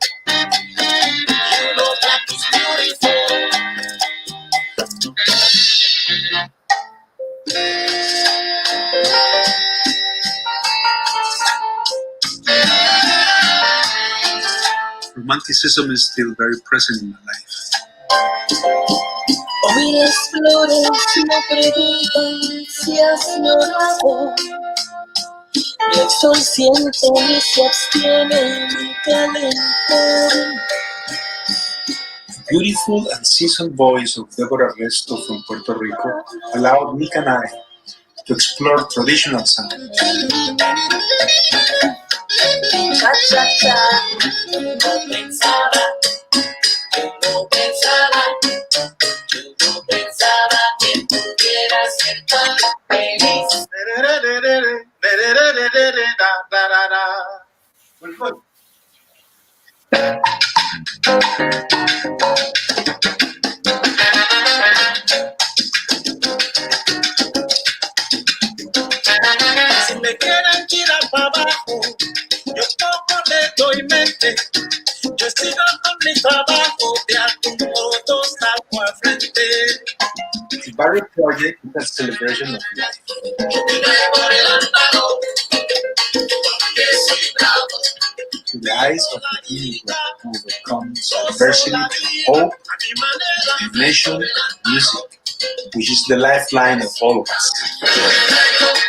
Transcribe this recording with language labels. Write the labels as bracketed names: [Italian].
[English] You know black is beautiful. Romanticism is still very present in my life. [Spanish] Hoy las flores no preguntan si has llorado. Y el sol siente y se abstiene mi calentón. [English] Beautiful and seasoned voice of Deborah Resto from Puerto Rico allowed Nick and I to explore traditional sound. [Spanish] Cha-cha-cha, no pensaba que pudiera ser tan feliz. Si me quieren tirar para abajo, yo poco le doy mente. Yo sigo con mi trabajo, de algún modo salgo al frente. [English] The Barrio Project is a celebration of life. To the eyes of the immigrant who overcomes adversity, hope, nation, music, which is the lifeline of all of us.